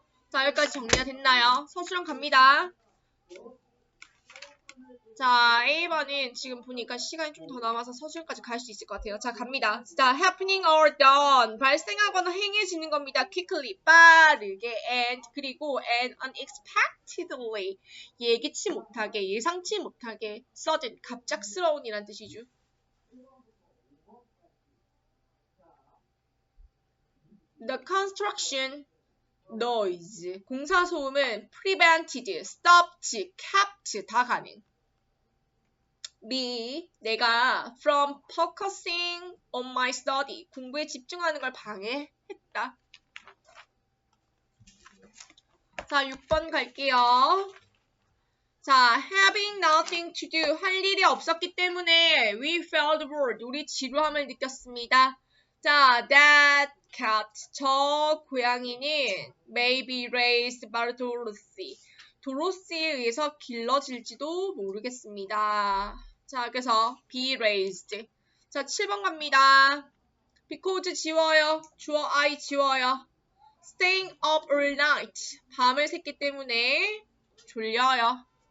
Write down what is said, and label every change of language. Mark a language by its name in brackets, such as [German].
[Korean] 자, 여기까지 정리가 됐나요? 서술형 갑니다. 자, A번은 지금 보니까 시간이 좀 더 남아서 서술형까지 갈 수 있을 것 같아요. [English] 자, 갑니다. 자, happening or done. [Korean] 발생하거나 행해지는 겁니다. [English] quickly, 빠르게, and, 그리고 and unexpectedly. [Korean] 예기치 못하게, 예상치 못하게, sudden, 갑작스러운이란 뜻이죠. [English] The construction noise. [Korean] 공사 소음은 [English] prevented, stopped, kept 다 가능. B. 내가 from focusing on my study. [Korean] 공부에 집중하는 걸 방해했다. 자, 6번 갈게요. [English] 자, having nothing to do. [Korean] 할 일이 없었기 때문에 [English] we felt bored. [Korean] 우리 지루함을 느꼈습니다. [English] 자, that cat. [Korean] 저 고양이는 [English] may be raised by Dorothy. [Korean] 도로시에 의해서 길러질지도 모르겠습니다. 자, 그래서 be raised. 자, 7번 갑니다. because 지워요. [English] 주어 I 지워요. staying up all night. [Korean] 밤을 샜기 때문에 졸려요.